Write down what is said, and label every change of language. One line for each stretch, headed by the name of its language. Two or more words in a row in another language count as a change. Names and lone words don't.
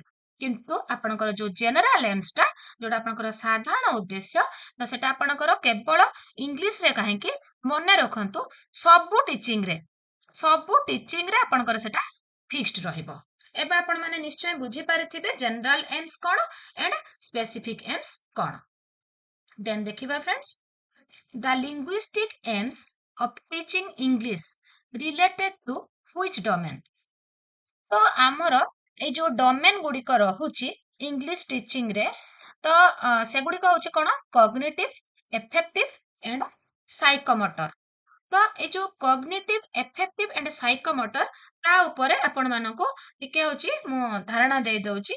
Odia: କିନ୍ତୁ ଆପଣଙ୍କର ଯୋଉ
English: general aims
Odia: ଟା, ଯୋଉଟା ଆପଣଙ୍କର ସାଧାରଣ ଉଦ୍ଦେଶ୍ୟ, ତ ସେଟା ଆପଣଙ୍କର କେବଳ ଇଂଲିଶରେ କାହିଁକି, ମନେ ରଖନ୍ତୁ ସବୁ ଟିଚିଂରେ ଆପଣଙ୍କର ସେଟା ଫିକ୍ସଡ ରହିବ। ଏବେ ଆପଣ ମାନେ ନିଶ୍ଚୟ ବୁଝିପାରିଥିବେ
English: general aims
Odia: କଣ
English: and specific aims
Odia: କଣ। ଦେନ୍ ଦେଖିବା ଫ୍ରେଣ୍ଡସ୍,
English: the linguistic aims of teaching English related to which domain?
Odia: ତ ଆମର ଏଇ ଯୋଉ ଡୋମେନ ଗୁଡିକ ରହୁଛି
English: English teaching
Odia: ରେ, ତ ସେଗୁଡିକ ହଉଛି କଣ,
English: cognitive, effective and psychomotor.
Odia: ତ ଏଇ ଯୋଉ
English: cognitive, effective and psychomotor,
Odia: ତା ଉପରେ ଆପଣ ମାନଙ୍କୁ ଟିକେ ହଉଛି ମୁଁ ଧାରଣା ଦେଇ ଦଉଛି।